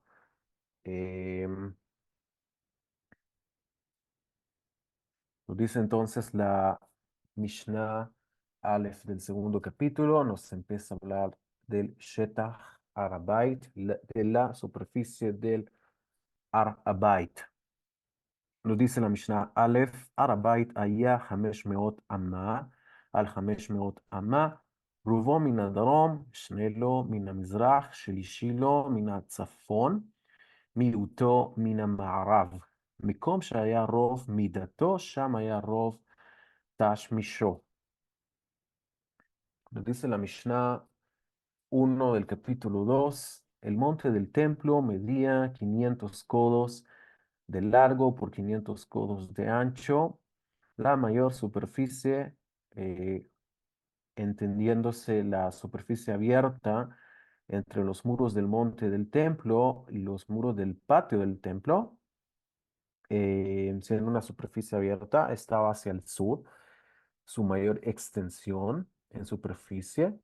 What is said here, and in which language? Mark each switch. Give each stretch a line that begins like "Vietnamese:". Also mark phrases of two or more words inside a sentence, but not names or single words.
Spanish: Em, Nos dice entonces la Mishnah Aleph del segundo capítulo, nos empieza a hablar del
Hebrew: Shetach Arabait,
Spanish: de la superficie del Arabait. Nos dice la Mishnah Aleph, Arabait
Hebrew: היה 500 אמה, על 500 אמה, רובו מן הדרום, שני לו מן המזרח, שלישי לו מן הצפון, מיעוטו מן המערב. מקום שהיה רוב מידתו, שם היה רוב תשמישו.
Spanish: Nos dice la Mishnah 1 del capítulo 2, el monte del templo medía 500 codos de largo por 500 codos de ancho. La mayor superficie, eh, entendiéndose la superficie abierta entre los muros del monte del templo y los muros del patio del templo, siendo una superficie abierta, estaba hacia el sur, su mayor extensión en superficie.